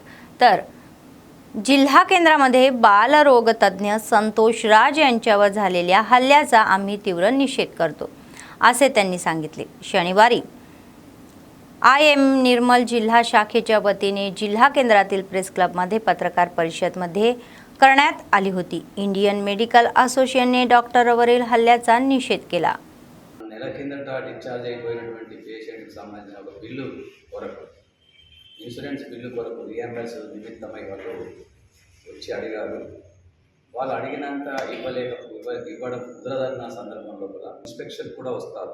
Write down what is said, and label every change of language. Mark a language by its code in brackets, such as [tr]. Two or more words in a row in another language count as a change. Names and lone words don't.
[mr] तर जिल्हा केंद्रामध्ये बालरोग तज्ज्ञ संतोष राज यांच्यावर झालेल्या हल्ल्याचा आम्ही तीव्र निषेध करतो असे त्यांनी सांगितले. शनिवारी IM निर्मल जिल्हा शाखेच्या वतीने जिल्हा केंद्रातील प्रेस क्लबमध्ये पत्रकार परिषदमध्ये करण्यात आली होती. इंडियन मेडिकल असोसिएशनने डॉक्टरवरील हल्ल्याचा निषेध केला. [te] నెల కిందట డిశ్చార్జ్ అయిపోయినటువంటి పేషెంట్కి సంబంధించిన ఒక బిల్లు కొరకు [en] insurance bill [te] కొరకు రియంబర్స్ నిమిత్తమై వాళ్ళు వచ్చి అడిగారు. వాళ్ళు అడిగినంత ఇవ్వడం కుదరదన్న సందర్భం లోపల ఇన్స్పెక్షన్ కూడా వస్తారు.